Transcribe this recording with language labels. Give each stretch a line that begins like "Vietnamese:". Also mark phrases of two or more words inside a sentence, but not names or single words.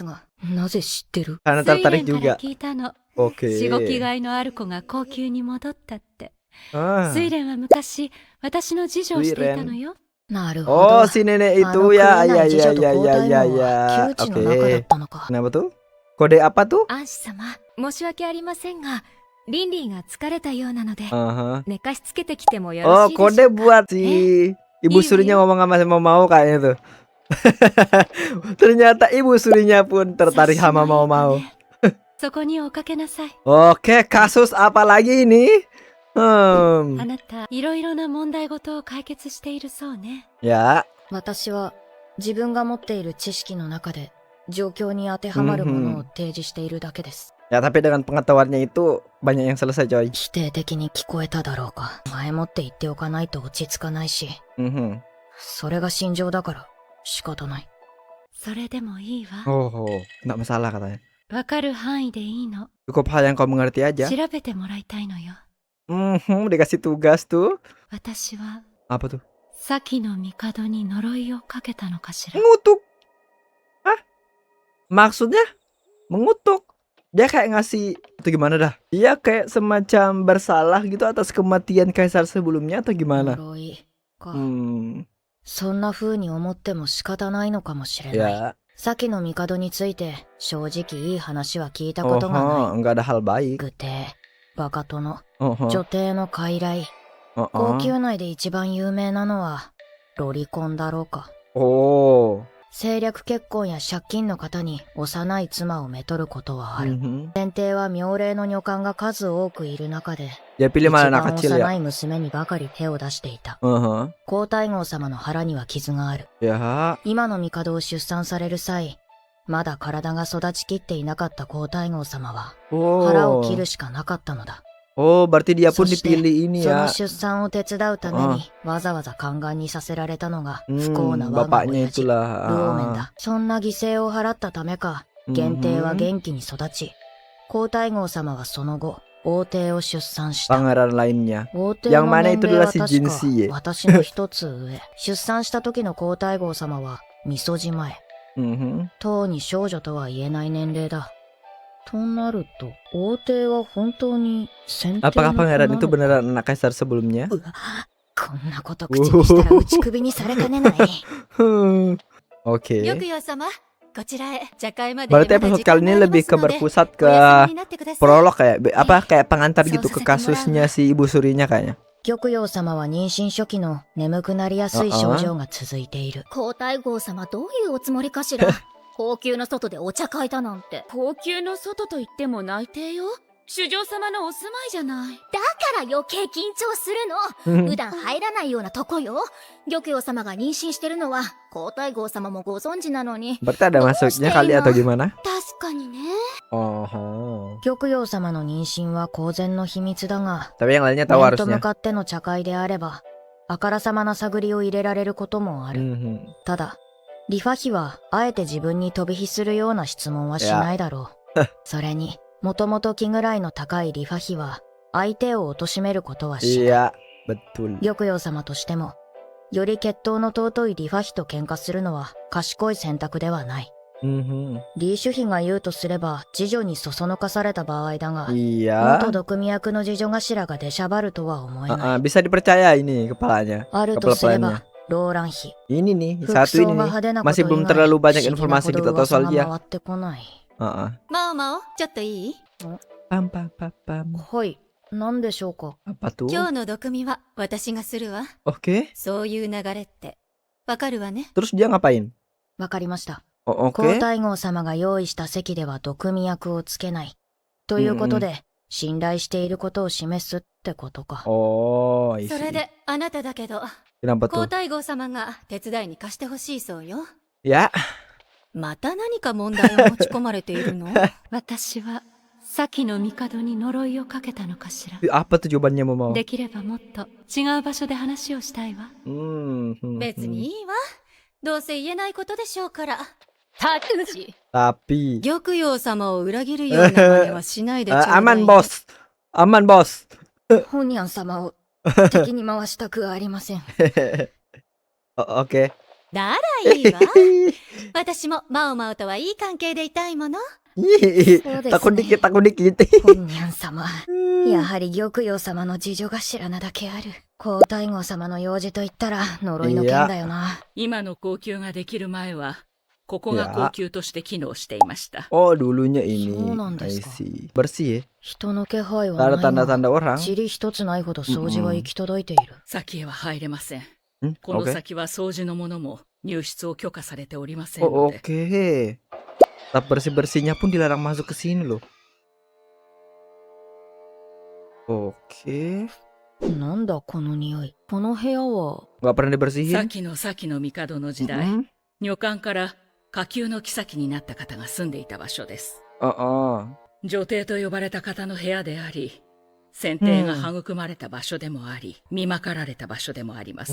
Indonesian: Karena
Japanese: 水
Indonesian: tertarik
Japanese: 蓮から
Indonesian: juga.
Japanese: 聞いたの。
Indonesian: Oke.
Japanese: しごきがいのある子が高級に戻ったって。 Ah. 睡蓮は昔私の次女をしていたのよ。なるほど。
Indonesian: Oh, si nenek
Japanese: あ
Indonesian: itu
Japanese: の
Indonesian: ya,
Japanese: 黒
Indonesian: ya,
Japanese: い次
Indonesian: ya,
Japanese: 女と
Indonesian: ya,
Japanese: 交
Indonesian: ya,
Japanese: 代
Indonesian: ya,
Japanese: 網は
Indonesian: ya.
Japanese: 窮地の中だ
Indonesian: Oke.
Japanese: ったのか。
Indonesian: Kenapa tuh? Kode apa tuh?
Japanese: アンシ様、申し訳ありませんが、リンリンが疲れたようなので、 Aha. 寝かしつけてきてもよろ Oh, しいでしょう
Indonesian: kode
Japanese: か。
Indonesian: buat si ibu Iya, surinya iya. ngomong sama mau kayaknya tuh. Ternyata ibu surinya pun tertarik sama mau.
Japanese: そこにおかけなさい。
Indonesian: Oke, kasus apa lagi ini?
Japanese: あなた、いろいろな問題ごとを解決しているそうね。
Indonesian: Ya.
Japanese: 私は自分が持っている知識の中で状況に当てはまるものを提示しているだけです。
Indonesian: Ya, tapi dengan pengetahuannya itu banyak yang selesai, coy.
Japanese: 否定的に聞こえただろうか。前もって言っておかないと落ち着かないし、 Mhm. それが心情だから仕方ない。それでもいいわ。
Indonesian: Oh, nggak masalah katanya.
Japanese: わかる範囲でいいの。
Indonesian: Cukup hal yang kau mengerti aja.
Japanese: 調べてもらいたいのよ。
Indonesian: Dikasih tugas tuh.
Japanese: 私は、
Indonesian: Apa tuh?
Japanese: 先の帝に呪いをかけたのかしら。
Indonesian: Mengutuk. Hah? Maksudnya? Mengutuk? Dia kayak ngasih, itu gimana dah? Dia kayak semacam bersalah gitu atas kematian kaisar sebelumnya atau gimana?
Japanese: 呪いか。 Hmm, そんな風に思っても仕方ないのかもしれない。
Indonesian: ya.
Japanese: 先の帝について正直いい話は聞いたこ Oh, とがない。
Indonesian: enggak ada hal baik.
Japanese: 愚帝、バカ殿、 Oh, 女帝の傀儡。皇宮内で一番有名なのはロリコンだろうか。 Oh. 政略結婚や借金の方に幼い妻をめとることはある。 Mhm. 先帝は妙齢の女官が数多くいる中で、
Indonesian: Dia
Japanese: 一
Indonesian: pilih mana
Japanese: 番
Indonesian: anak kecil
Japanese: 幼
Indonesian: ya?
Japanese: い娘にばかり手を出していた。 Uh-huh. 皇太后様の腹には傷がある。
Indonesian: Ya.
Japanese: 今の帝を出産される際、まだ体が育ちきっていなかった皇太后様は、腹を Oh. 切るしかなかったのだ。
Indonesian: Oh, berarti dia pun
Japanese: そして
Indonesian: dipilih ini
Japanese: その
Indonesian: ya.
Japanese: 出産を手伝うために、わざわざ宦官にさせられたのが不幸な Hmm, 我が
Indonesian: bapaknya
Japanese: 親父、ルオ
Indonesian: itulah.
Japanese: ーメンだ。そんな犠牲を払ったためか、元帝は Mhm. 元気に育ち、皇太后様はその後、王帝を出産した。
Indonesian: Pangeran lainnya.
Japanese: 王帝の
Indonesian: yang mana
Japanese: 年
Indonesian: itu
Japanese: 齢は
Indonesian: adalah si
Japanese: 確
Indonesian: Jinsi
Japanese: か私の一つ上。出産した時の皇太后様は、みそじ前。 Mhm. とうに少女とは言えない年齢だ。となると、王帝は本当に先帝の子
Indonesian: Apakah
Japanese: な
Indonesian: pangeran
Japanese: の
Indonesian: itu
Japanese: か。
Indonesian: beneran anak kaisar sebelumnya?
Japanese: うわ、こんなこと口にしたら打ち首にされかねない。
Indonesian: Oke.
Japanese: 玉葉様、こちらへ茶会まで
Indonesian: Berarti
Japanese: まだ
Indonesian: episode
Japanese: 時間
Indonesian: kali
Japanese: が
Indonesian: ini
Japanese: ありま
Indonesian: lebih
Japanese: す
Indonesian: ke
Japanese: ので、
Indonesian: berpusat
Japanese: お休
Indonesian: ke
Japanese: みになってください。
Indonesian: prolog kayak apa kayak pengantar gitu ke kasusnya si ibu surinya kayaknya.
Japanese: 玉葉様は妊娠初期の眠くなりやすい症状が続いている。皇太后様どういうおつもりかしら。高級の外でお茶会だなんて。高級の外と言っても内廷よ。主上様のお住まいじゃない。だから余計緊張するの。普段入らないようなとこよ。玉葉様が妊娠してるのは皇太后様もご存知なのに。
Indonesian: Berarti ada masuknya kali atau gimana?
Japanese: 確かにね。 Oh. 玉葉様の妊娠は公然の秘密だが、
Indonesian: Tapi yang lainnya tahu
Japanese: 面と向
Indonesian: harusnya.
Japanese: かっての茶会であれば、あからさまな探りを入れられることもある。 Mhm. ただ、リファ妃はあえて自分に飛び火するような質問はしないだろう。それに、もともと気ぐらいの高いリファ妃は、相手を貶めることはしない。
Indonesian: Iya, betul.
Japanese: 玉葉様としても、より血統の尊いリファ妃と喧嘩するのは賢い選択ではない。 Mhm. リーシュ妃が言うとすれば、次女にそそのかされた場合だが、
Indonesian: Iya.
Japanese: 元毒味役の次女頭が出しゃばるとは思えない。
Indonesian: Bisa dipercaya ini kepalanya.
Japanese: あると
Indonesian: Kepala
Japanese: すれば
Indonesian: plannya.、
Japanese: ローラン妃。
Indonesian: Ini nih,
Japanese: 服
Indonesian: satu
Japanese: 装
Indonesian: ini
Japanese: が
Indonesian: nih.
Japanese: 派手なこと
Indonesian: Masih
Japanese: 以
Indonesian: belum
Japanese: 外
Indonesian: terlalu
Japanese: 不
Indonesian: banyak
Japanese: 思議な
Indonesian: informasi
Japanese: ほ
Indonesian: kita
Japanese: ど
Indonesian: tahu
Japanese: 噂
Indonesian: soal
Japanese: が
Indonesian: dia.
Japanese: 回ってこない。マオマオ、ちょっといい？ Pam pam pam pam. はい、何でしょうか。
Indonesian: Apa tuh?
Japanese: 今日の毒味は私がするわ。
Indonesian: Oke.
Japanese: そういう流れってわかるわね。
Indonesian: Terus dia ngapain?
Japanese: わかりました。 Oh, 皇
Indonesian: oke.
Japanese: 太后様が用意した席では毒味役をつけない。ということで、信頼していることを示すってことか。
English: Oh, I
Japanese: それ
English: see.
Japanese: であなただけど、
Indonesian: Kenapa
Japanese: 皇
Indonesian: tuh?
Japanese: 太后様が手伝いに貸してほしいそうよ。
Indonesian: Ya.
Japanese: また何か問題を持ち込まれているの？私は先の帝に呪いをかけたのかしら。
Indonesian: Apa tuh jawabannya mau?
Japanese: できればもっと違う場所で話をしたいわ。別にいいわ。どうせ言えないことでしょうから。タクジ。
Indonesian: Tapi
Japanese: 玉葉様を裏切るような真似はしないでちょうだい。
Indonesian: aman bos. Aman bos.
Japanese: ホニャン様を敵に回したくはありません。
Indonesian: Oke.
Japanese: ならいいわ。私もマオマオとはいい関係でいたいもの。
Indonesian: Takut dikit, takut dikit.
Japanese: 本ニャン様。やはり玉葉様の事情が知らなだけある。皇太后様の用事と言ったら呪いの剣だよな。今の高級ができる前は、ここが高級として機能していました。
Indonesian: Oh, dulunya ini.
Japanese: そうなんで
English: I
Japanese: すか。
Indonesian: see. Bersih ya?
Japanese: 人の気配
Indonesian: Tak
Japanese: は
Indonesian: ada
Japanese: ないが、
Indonesian: tanda-tanda orang?
Japanese: 塵一つないほど掃除は行き届いている。先へは入れません。 こ
Indonesian: Oke.
Japanese: の先は掃除のものも入室を許可されておりません Oh, ので。
Indonesian: oke. Tahap bersih-bersihnya pun dilarang masuk ke sini loh. Oke.
Japanese: なんだこの匂い。この部屋は。
Indonesian: Nggak pernah dibersihin?
Japanese: 先の先の帝の時代、 Mm-mm. 女官から下級の妃になった方が住んでいた場所です。女帝と呼ばれた方の部屋であり、選定が育まれた場所でもあり、見まかられた場所でもあります。